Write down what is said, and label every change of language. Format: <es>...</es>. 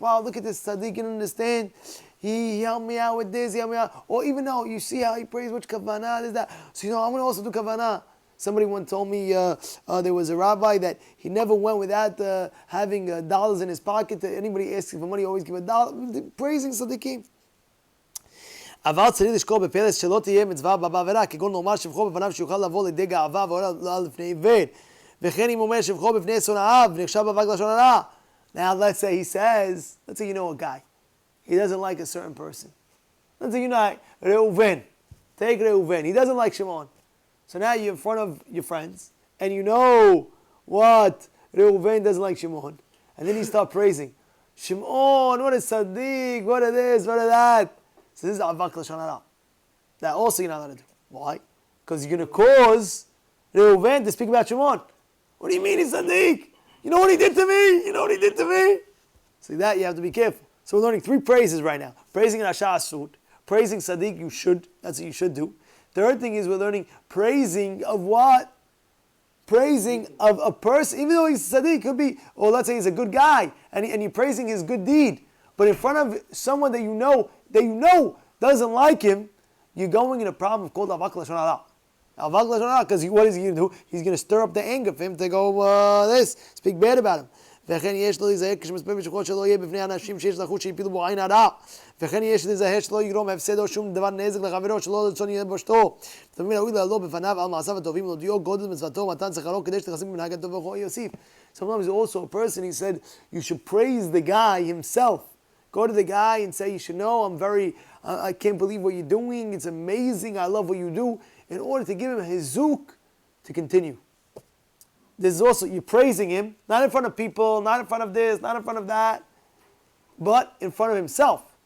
<en>Wow, look at this tzaddik, you understand. He helped me out with this, he helped me out. Or even though you see how he prays, which kavanah, this, that. So I'm going to also do kavanah. Somebody once told me there was a rabbi that he never went without having dollars in his pocket. Anybody asking for money, always give $1. Praising tzaddikim.</en> <he>אבל צריך לשקול בפלס שלא תהיה מצווה בעבירה, כגון נאמר שבחו בפניו שיוכל לבוא לידי גאווה ועולה לפני עיוור. וכן אם אומר שבחו בפני שונאיו ונחשב באבק לשון הרע.</he> <en>Now let's say he says, let's say you know a guy. He doesn't like a certain person. Let's say you know Reuven. Take Reuven. He doesn't like Shimon. So now you're in front of your friends, and you know what? Reuven doesn't like Shimon. And then you start praising. Shimon, what a tzaddik, what a this, what a that. So this is avak l'shon hara. That also you're not allowed to do. Why? Because you're going to cause Reuven to speak about Shimon. What do you mean he's tzaddik? You know what he did to me? You know what he did to me? So that you have to be careful. So we're learning 3 praises right now. Praising Rasha Asud. Praising tzaddik, you should. That's what you should do. Third thing is we're learning praising of what? Praising of a person, even though he's tzaddik, could be, or let's say he's a good guy, and you're praising his good deed. But in front of someone that you know doesn't like him, you're going in a problem called avak l'shon hara. Avak l'shon hara, because what is he going to do? He's going to stir up the anger for him to go, speak bad about him.</en> <he>וכן יש לו להיזהר כשמספר משכות שלא יהיה בפני אנשים שיש לחוץ שהפילו בו עין הרע. וכן יש להיזהר שלא יגרום הפסד או שום דבר נזק לחברו שלא רצון יהיה בושתו. תמיד ראוי לעלות בפניו על מעשיו הטובים ולהודיעו גודל מצוותו ומתן שכרו כדי שתכסים במנהג הטוב וכו יוסיף.</he> <en>Sometimes also a person, he said, you should praise the guy himself. Go to the guy and say, you should know, I can't believe what you're doing, it's amazing, I love what you do, in order to give him his zuk to continue. This is also, you're praising him, not in front of people, not in front of this, not in front of that, but in front of himself.</en>